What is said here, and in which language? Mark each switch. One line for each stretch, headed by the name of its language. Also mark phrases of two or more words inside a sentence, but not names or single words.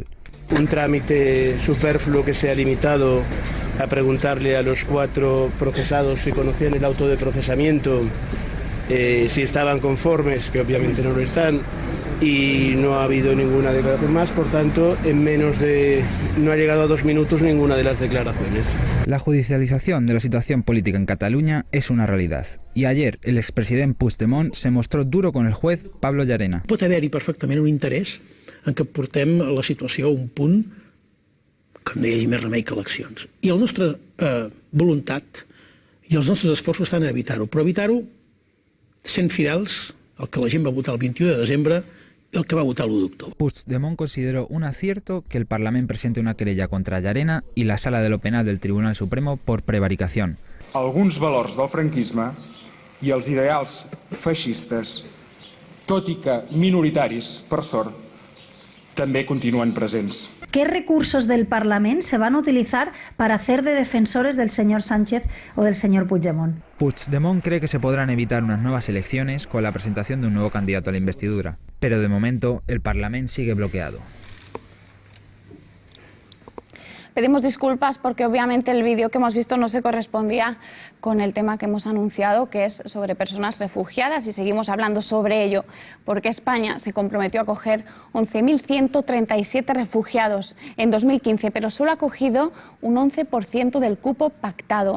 Spanish: Un trámite superfluo que se ha limitado a preguntarle a los 4 procesados si conocían el auto de procesamiento, si estaban conformes, que obviamente no lo están, y no ha habido ninguna declaración más, por tanto, no ha llegado a 2 minutos ninguna de las declaraciones. La judicialización de la situación política en Cataluña es una realidad. Y ayer el expresident Puigdemont se mostró duro con el juez Pablo Llarena.
Catalan: Pot haver-hi perfectament un interès en que portem la situació a un punt que no hi hagi més remei que eleccions. I la nostra voluntat i els nostres esforços estan a evitar-ho, però evitar-ho sent fidels al que la gent va votar el 21 de desembre i el que va votar l'1 d'octubre.
Spanish: Puigdemont consideró un acierto que el Parlament presente una querella contra Llarena i la Sala de lo Penal del Tribunal Supremo por prevaricación.
Catalan: Alguns valors del franquisme i els ideals feixistes, tot i que minoritaris, per sort, també continuen presents.
Spanish: ¿Qué recursos del Parlamento se van a utilizar para hacer de defensores del señor Sánchez o del señor Puigdemont? Puigdemont cree que se podrán evitar unas nuevas elecciones con la presentación de un nuevo candidato a la investidura, pero de momento el Parlamento sigue bloqueado. Pedimos disculpas porque obviamente el vídeo que hemos visto no se correspondía con el tema que hemos anunciado, que es sobre personas refugiadas, y seguimos hablando sobre ello porque España se comprometió a acoger 11.137 refugiados en 2015, pero solo ha acogido un 11% del cupo pactado.